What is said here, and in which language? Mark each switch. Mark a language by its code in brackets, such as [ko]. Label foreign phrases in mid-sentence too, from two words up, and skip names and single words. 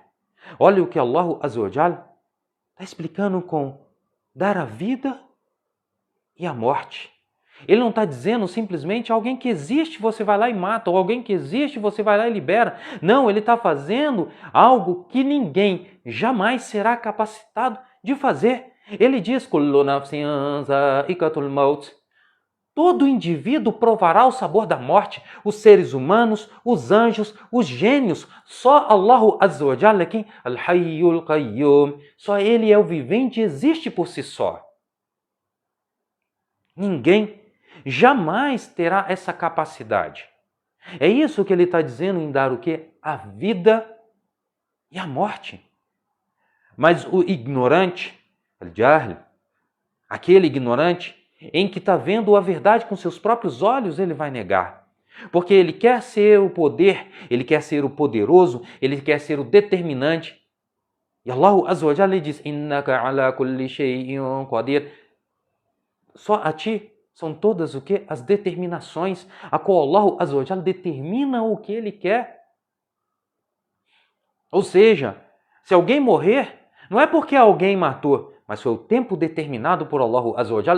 [pt] Olha o que [ar] الله عز وجل [pt] está explicando com dar a vida e a morte. Ele não está dizendo simplesmente alguém que existe você vai lá e mata, ou alguém que existe você vai lá e libera. Não, ele está fazendo algo que ninguém jamais será capacitado de fazer. Ele diz, [ar] كل نفس ذائقة الموت. [pt] Todo indivíduo provará o sabor da morte, os seres humanos, os anjos, os gênios. Só [ar] الله عز وجل, [pt] quem? [ar] الحي القيوم. [pt] Só Ele é o vivente e existe por si só. Ninguém jamais terá essa capacidade. É isso que ele está dizendo em dar o quê? A vida e a morte. Mas o ignorante, al-Jahl, aquele ignorante, em que está vendo a verdade com seus próprios olhos, ele vai negar. Porque ele quer ser o poder, ele quer ser o poderoso, ele quer ser o determinante. E [ar] الله عز وجل [pt] diz, [ar] إنك على كل شيء قدير. [pt] Só a ti são todas o quê? As determinações, a qual [ar] الله عز وجل [pt] determina o que ele quer. Ou seja, se alguém morrer, não é porque alguém matou, mas foi o tempo determinado por [ar] الله عز وجل.